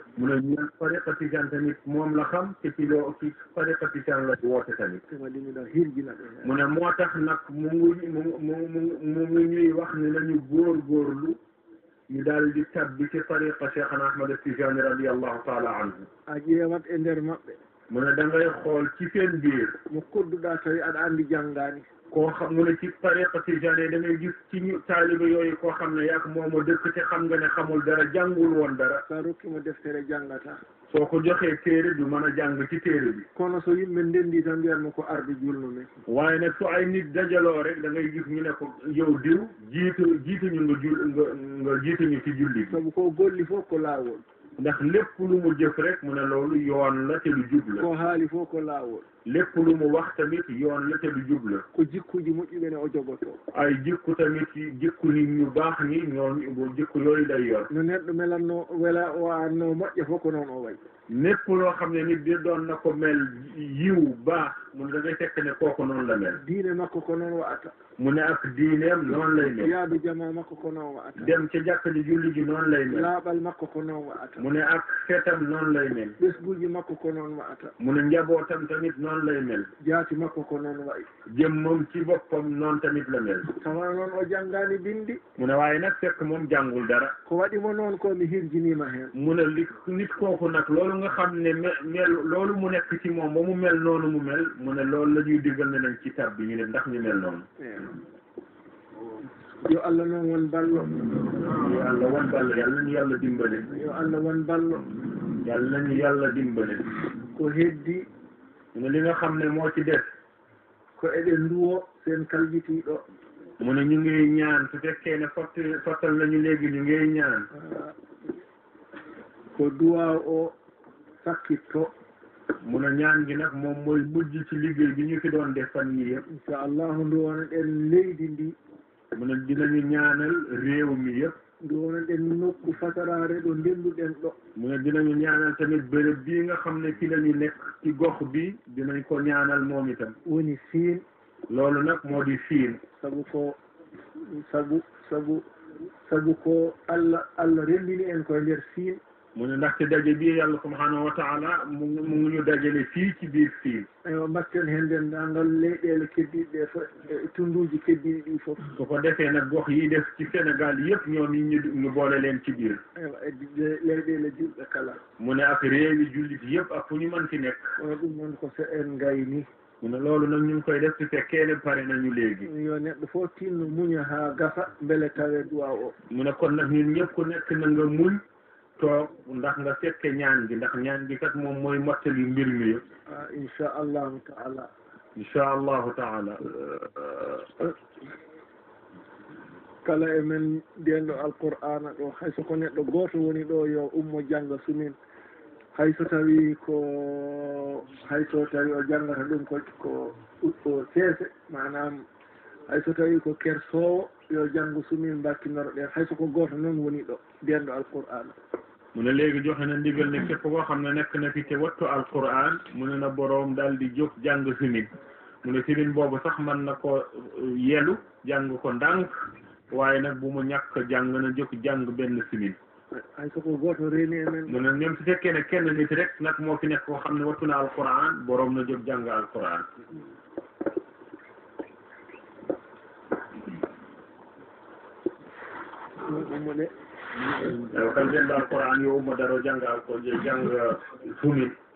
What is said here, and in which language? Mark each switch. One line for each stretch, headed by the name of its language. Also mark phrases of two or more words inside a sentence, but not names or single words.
Wolof: mu ne ñoom tariqa tijaan tamit moom la xam te ci tariqa tijaan la woote tamit mu ne moo tax nag mu ngi ñuy wax ne nañu góorgóorlu ñu daal di tabbi ci tariqa Cheikhana Ahmad Tijani
Arabic: رضي الله تعالى عنه
Fula: a ƴeewat e nder maɓɓe
Wolof: mu ne da ngay xool ci seen biir
Fula: mo kodduɗa tawi aɗa anndi janngaani
Wolof: koo xam mu ne ci tariqa Tijani da ngay gis ci ñu taalibe yooyu koo xam ne yak moomo dëkk ci xam nga ne xamul dara jàngul woon dara
Fula: sa rokkimo deftere janngata
Wolof: soo ko joxee téere du mën a jàng ci téere bi
Fula: kono so yimɓe ndenndi tan mbiyatmo ko arde julnumen
Wolof: waaye nag su ay nit dajaloo rek da ngay gis ñu ne ko yow diw jiituñu nga jiituñu ci julli bi
Fula: sabu ko golli fof ko laawol
Wolof: ndax lépp lu mu jëf rek mu ne loolu yoon la te lu jub la
Fula: ko haali fof ko laawol
Wolof: lépp lu mu wax tamit yoon la te lu jub la
Fula: ko jikkuji moƴƴuɓe ne o jogotoo
Wolof: ay jikku tamit jikku nit ñu baax ñi ñoom jikku yooyu lay yor
Fula: no neɗɗo melatno wela o anno moƴƴa fof ko noon o wayi
Wolof: lépp loo xam ne nit di doon na ko mel yiw baax mu ne da ngay fekk ne kooku noonu la mel
Fula: diine makko ko noon wa'ata
Wolof: mu ne ak diineem noonu lay mel
Fula: yaadu jama makko ko noon wa'ata
Wolof: dem ca jàkka ji julli ji noonu lay mel
Fula: laaɓal makko ko noon wa'ata
Wolof: mu ne ak fetam noonu lay mel
Fula: ɓesguji makko ko noon wa'ata
Wolof: mu ne njabootam tamit noonu lay mel
Fula: jaati makko ko noon wayi
Wolof: jëmmam ci boppam noonu tamit la mel
Fula: tawa noon o janngaani bindi
Wolof: mu ne waaye nag fekk moom jàngul dara
Fula: ko waɗimo noon ko mi hirjiniima heen
Wolof: mu ne nit kooku nag loolu nga xam ne mel loolu mu nekk ci moom ba mu mel noonu mu mel mu ne loolu la ñuy diggal ne nañ ci tab bi ñu ne ndax ñu mel noonu
Fula: yo Allah noon won ballo yo Allah won ballo
Wolof: yàlla nañu yàlla dimbale
Fula: yo Allah won ballo
Wolof: yàlla nañu yàlla dimbale
Fula: ko heddi
Wolof: mu ne li nga xam ne moo ci def
Fula: ko eɗen nduwo seen kalbitiiɗo
Wolof: mu ne ñu ngi ñaan su fekkee ne fottal nañu léegi ñu ngi ñaan
Fula: ko duwaa o sakkitto
Wolof: mu ne ñaan gi nag moom mooy mujj ci liggéey bi ñu fi doon def fan yii yëpp
Fula: inchallahu nduwono ɗen leydi ndi
Wolof: mu ne dinañu ñaanal réew mi yëpp
Fula: nduwono ɗen nokku fasaraare ɗo ndenduɗen ɗo
Wolof: mu ne dinañu ñaanal tamit béréb bii nga xam ne fi lañu nekk ci gox bi dinañ ko ñaanal moom itam
Fula: woni Siin
Wolof: loolu nag moo di Siin
Fula: sabu ko sabu ko Allah renndini en koye nder Siin
Wolof: mu ne ndaxte daje bii yàlla
Arabic: سبحانه وتعالى
Wolof: mu ngi ñu dajale fii ci biir Siin
Fula: eyo mbatten heen denndaangal leyɗeele keddiiɗe ɗe tunduuji keddiiɗi ɗii fof
Wolof: su ko defee nag gox yi def ci Sénégal yëpp ñoom ñu boole leen ci biir
Fula: eyo leyɗeele julɓe kala
Wolof: mu ne ak réewi jullit yëpp ak fu ñu mën ci nekk
Fula: ono ɗum noon ko so en ngayni
Wolof: mu ne loolu nag ñu ngi koy def su fekkee ne pare nañu léegi
Fula: yo neɗɗo fof tinno muña haa gasa mbele tawee duwa o
Wolof: mu ne kon nag ñun ñëpp ku nekk na nga muñ toog ndax nga fekke ñaan gi ndax ñaan gi kat moom mooy mottali mbir mi yëpp
Arabic: إن شاء الله تعالى إن شاء الله تعالى
Fula: kala e men ndenɗo alqur'ana ɗo hayso ko neɗɗo gooto woni ɗo yo ummo jannga sumin hayso tawi o janngata ɗum ko seese manam hayso tawi ko kersoowo yo janngu sumin mbakinoro ɗen hayso ko gooto noon woni ɗo ndenɗo alqur'ana
Wolof: mu ne léegi joxe na ndigal ne képp koo xam ne nekk na fi te wattu alquran mu ne na boroom daal di jóg jàng simin mu ne simin boobu sax mën na ko yelu jàng ko ndànk waaye nag bu mu ñàkk jàng na jóg jàng benn simin
Fula: hay so ko gooto reeni e men
Wolof: mu ne même su fekkee ne kenn nit rek nag moo fi nekk koo xam ne wattu na alquran boroom na jóg jàng alquran
Fula: mo de
Wolof: kan jënd alquran yow ma daro jàng ko jàng sumin